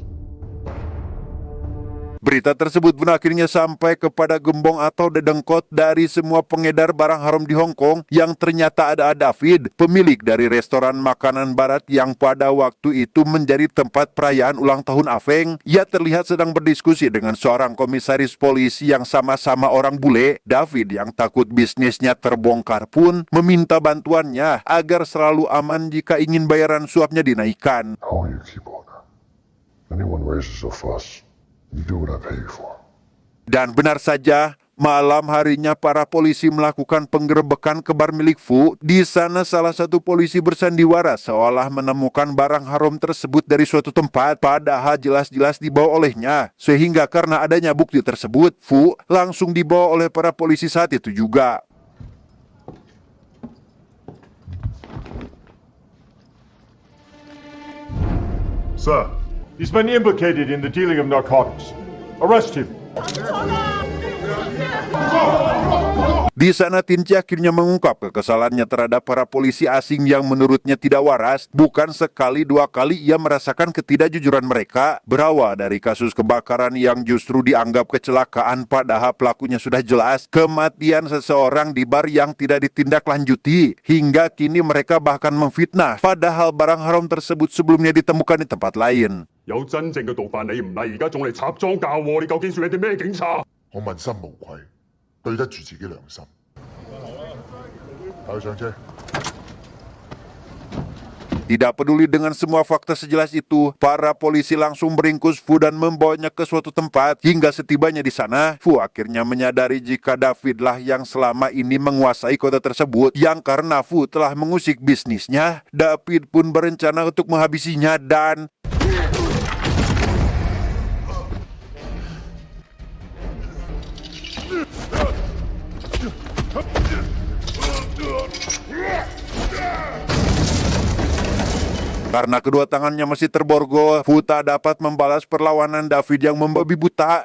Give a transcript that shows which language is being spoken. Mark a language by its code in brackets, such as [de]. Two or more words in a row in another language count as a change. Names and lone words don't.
[id] Berita tersebut pun akhirnya sampai kepada gembong atau dedengkot dari semua pengedar barang haram di Hong Kong, yang ternyata ada David, pemilik dari restoran makanan barat yang pada waktu itu menjadi tempat perayaan ulang tahun Afeng. Ia terlihat sedang berdiskusi dengan seorang komisaris polisi yang sama-sama orang bule. David yang takut bisnisnya terbongkar pun meminta bantuannya agar selalu aman jika ingin bayaran suapnya dinaikkan. [en] How you keep order? Anyone raises a fuss, you do what I pay you for. [id] Dan benar saja, malam harinya para polisi melakukan penggerebekan ke bar milik Fu. Di sana salah satu polisi bersandiwara seolah menemukan barang haram tersebut dari suatu tempat, padahal jelas-jelas dibawa olehnya. Sehingga karena adanya bukti tersebut, Fu langsung dibawa oleh para polisi saat itu juga. [en] Sir, he's been implicated in the dealing of narcotics. Arrest him. [id] Di sana Tinci akhirnya mengungkap kekesalannya terhadap para polisi asing yang menurutnya tidak waras. Bukan sekali dua kali ia merasakan ketidakjujuran mereka. Berawal dari kasus kebakaran yang justru dianggap kecelakaan, padahal pelakunya sudah jelas. Kematian seseorang di bar yang tidak ditindaklanjuti. Hingga kini mereka bahkan memfitnah, padahal barang haram tersebut sebelumnya ditemukan di tempat lain. [yue] 有真正嘅盜犯你唔嚟，而家仲嚟插贓嫁禍，你究竟算你哋咩警察？我問心無愧，對得住自己良心。帶佢上車。 [id] Tidak peduli dengan semua fakta sejelas itu, para polisi langsung meringkus Fu dan membawanya ke suatu tempat. Hingga setibanya di sana, Fu akhirnya menyadari jika Davidlah yang selama ini menguasai kota tersebut. Yang karena Fu telah mengusik bisnisnya, David pun berencana untuk menghabisinya dan karena kedua tangannya masih terborgol, Fu tak dapat membalas perlawanan David yang membabi buta.